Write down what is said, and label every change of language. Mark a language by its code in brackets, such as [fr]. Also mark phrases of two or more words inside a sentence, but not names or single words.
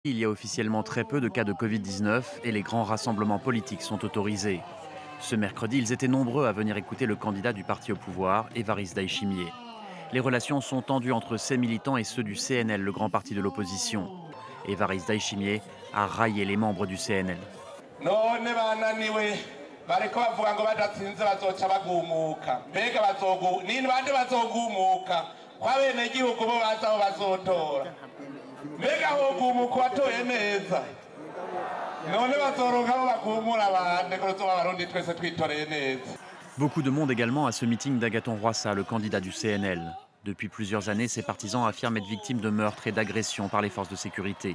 [fr] Il y a officiellement très peu de cas de Covid-19 et les grands rassemblements politiques sont autorisés. Ce mercredi, ils étaient nombreux à venir écouter le candidat du parti au pouvoir, Évariste Ndayishimiye. Les relations sont tendues entre ses militants et ceux du CNL, le grand parti de l'opposition. Évariste Ndayishimiye a raillé les membres du CNL. [rn] None bananiwe bariko bavuga ngo badatsinze bazoca bagumuka mbega nini bande bazogumuka kwabenegihugu bo baza aho bazotora mbega hogumuka watoye neza none bazoronka bo bagumura bande ko tuba abarundi twese twitoreye neza. [fr] Beaucoup de monde également à ce meeting d'Agathon Rwasa, le candidat du CNL. Depuis plusieurs années, ses partisans affirment être victimes de meurtres et d'agressions par les forces de sécurité.